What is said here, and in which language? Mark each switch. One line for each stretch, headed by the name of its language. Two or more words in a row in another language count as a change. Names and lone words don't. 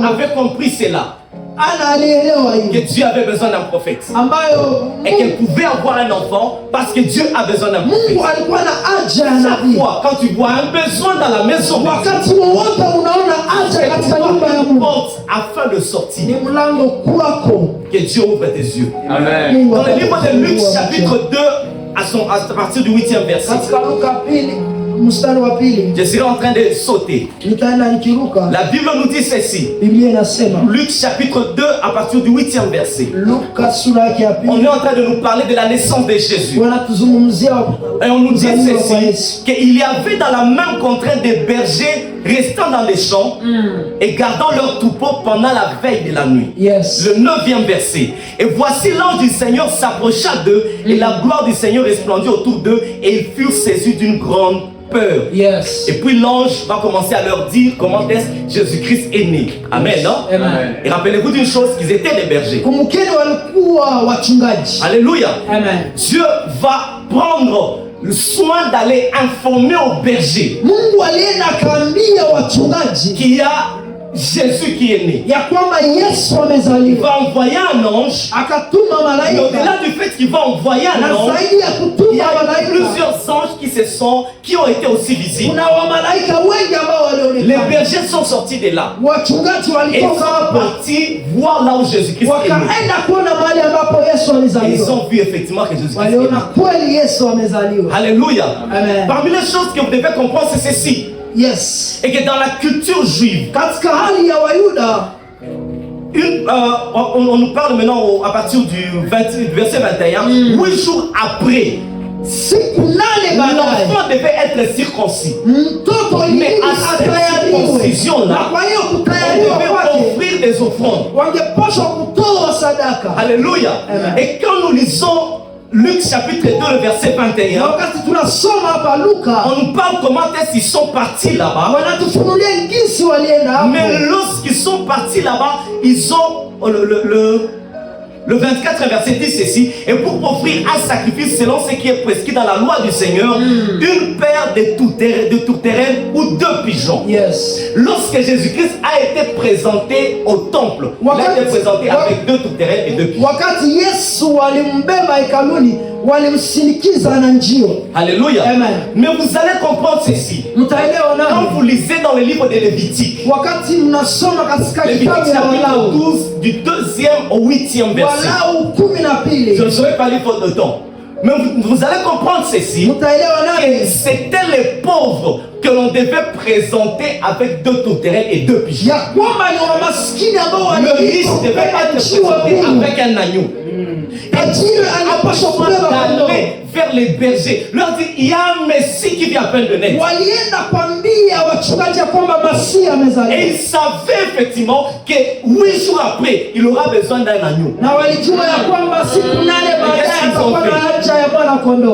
French: Avait compris cela.
Swahili: anaelewa
French: que
Swahili: hiyo
French: Dieu avait besoin d'un prophète.
Swahili: ambayo
French: Et qu'elle pouvait avoir un enfant parce que Dieu a besoin d'un prophète.
Swahili: Mungu alikuwa na haja ya
French: Chaque
Swahili: nabii.
French: fois, quand tu vois un besoin dans la maison de Dieu,
Swahili: Wakati wowote unaona haja katika nyumba ya
French: une
Swahili: Mungu,
French: porte afin de sortir,
Swahili: ni mlango kwako.
French: que Dieu ouvre tes yeux. Amen.
Swahili: Mungu
French: Dans le livre de Luc,
Swahili: atakufungulia
French: chapitre 2, à partir du 8e verset,
Swahili: katika Luka pili mstari wa pili
French: je serai en train de sauter.
Swahili: nitaenda nikiruka.
French: La Bible nous dit ceci.
Swahili: Biblia inasema
French: Luc chapitre 2 à partir du 8e verset.
Swahili: Luka sura yake ya
French: On
Swahili: pili
French: est en train de nous parler de la naissance de Jésus.
Swahili: wanatuzungumzia
French: Et on nous dit
Swahili: kuzaliwa kwa
French: ceci,
Swahili: Yesu.
French: qu'il y avait dans la même contrée des bergers restant dans les champs et gardant leur troupeau pendant la veille de la nuit. Yes. Le 9e verset. Et voici l'ange du Seigneur s'approcha d'eux et la gloire du Seigneur resplendit autour d'eux et ils furent saisis d'une grande peur. Yes. Et puis l'ange va commencer à leur dire comment est-ce Jésus-Christ est né. Amen, non? Amen. Et rappelez-vous d'une chose, qu'ils étaient des bergers.
Swahili: Kumbukeni walikuwa wachungaji.
French: Alléluia. Amen. Dieu va prendre le soin d'aller informer aux bergers
Swahili: Mungu alienda akaambia wachungaji
French: qu'il y a Jésus qui est né.
Swahili: ya kwamba Yesu
French: Il
Swahili: amezaliwa,
French: va envoyer un ange.
Swahili: akatuma
French: Et
Swahili: malaika,
French: au-delà du fait qu'il va envoyer un
Swahili: na
French: ange,
Swahili: zaidi ya
French: il y
Swahili: kutuma
French: a
Swahili: malaika
French: plusieurs anges qui ont été aussi visibles.
Swahili: kuna wamalaika wengi ambao
French: Les
Swahili: walionekana.
French: bergers sont sortis de là.
Swahili: Wachungaji
French: Et ils
Swahili: walitoka
French: sont
Swahili: hapo
French: partis voir là où Jésus-Christ est né.
Swahili: wakaenda kuona mahali ambapo Yesu
French: Et ils
Swahili: alizaliwa,
French: ont vu effectivement que Jésus-Christ est
Swahili: waliona
French: né.
Swahili: kweli Yesu amezaliwa.
French: Alléluia. Amen. Parmi les choses que vous devez comprendre, c'est ceci. Yes. Et que dans la culture juive,
Swahili: Katika hali ya Wayuda
French: on nous parle maintenant à partir du verset 21, 8 jours après,
Swahili: siku nane baadaye
French: l'enfant devait être circoncis.
Swahili: mtoto
French: Mais
Swahili: ilibidi
French: à cette
Swahili: atayariwe,
French: circoncision
Swahili: na
French: là,
Swahili: kwa hiyo
French: on
Swahili: kutayariwa
French: devait
Swahili: kwake
French: offrir des offrandes.
Swahili: wangepaswa kutoa sadaka.
French: Alléluia. Amen. Et quand nous lisons Luc chapitre 2, le verset
Swahili: Na 21, wakati tunasoma hapa Luka
French: on nous parle comment est-ce qu'ils sont partis là-bas.
Swahili: wanatufunulia jinsi walienda hapo,
French: Mais lorsqu'ils sont partis là-bas, ils ont le 24 verset dit ceci, et pour offrir un sacrifice selon ce qui est prescrit dans la loi du Seigneur, une paire de tourterelles ou 2 pigeons. yes. Lorsque Jésus-Christ a été présenté au temple, il a été présenté avec 2 tourterelles et 2 pigeons.
Swahili: Wakati Yesu walimbeba hekaluni, walimsindikiza na njio.
French: Alléluia. Amen. Mais vous allez comprendre ceci.
Swahili: Mtaelewa
French: Quand
Swahili: nani
French: vous lisez dans le livre de Lévitique,
Swahili: wakati mnasoma katika
French: Lévitique
Swahili: kitabu ya
French: chapitre
Swahili: Walawi,
French: 12, du 2e au 8e verset.
Swahili: Walawi 12,
French: Je ne saurais pas lire faute de temps. Mais vous allez comprendre ceci.
Swahili: mtaelewa
French: Et
Swahili: nani
French: c'était les pauvres que l'on devait présenter avec 2 tourterelles et 2 pigeons.
Swahili: ya kwamba ni wamaskini ambao
French: Le riche devait être présenté avec un agneau.
Swahili: tajiri anapaswa kubeba kondoo.
French: D'aller vers les bergers, leur dire il y a un Messie qui vient à peine de naître.
Swahili: Walienda kwambia wachungaji ya kwamba Masihi
French: Et
Swahili: amezaliwa,
French: ils savaient effectivement que 8 jours après, il aura besoin d'un agneau.
Swahili: na walijua ya kwamba siku 8 baadaye atakuwa na haja ya mwana kondoo.